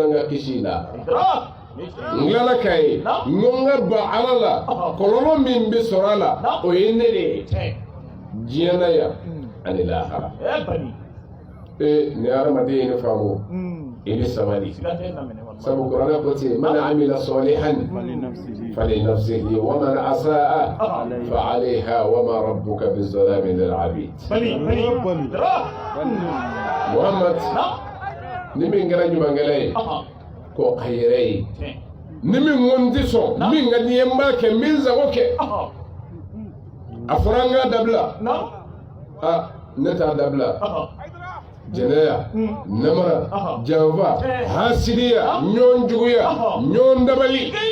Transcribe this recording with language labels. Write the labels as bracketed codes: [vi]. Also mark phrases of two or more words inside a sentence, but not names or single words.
[bm] n ka kisi la n tilala k'a ye n ko n ka ban ala la kɔlɔlɔ min bɛ sɔrɔ a la o ye ne de ye diɲɛ na yan ani lahara nin hadamaden ye ne faamu i bɛ sabali sabu kuranɛ ko ten [ar] من عمل صالحا فلنفسه ومن أساء فعليها وما ربك بظلام للعبيد [bm] Muhammad ni min kɛra ɲumankɛla ye ko a yɛrɛ ye ni min ko n tɛ sɔn min ka di n ye n b'a kɛ n bɛ n sago kɛ a fɔra n k'a dabila ne t'a dabila jɛnɛya namara janfa hasidiya ɲɔgɔn juguya ɲɔgɔn dabali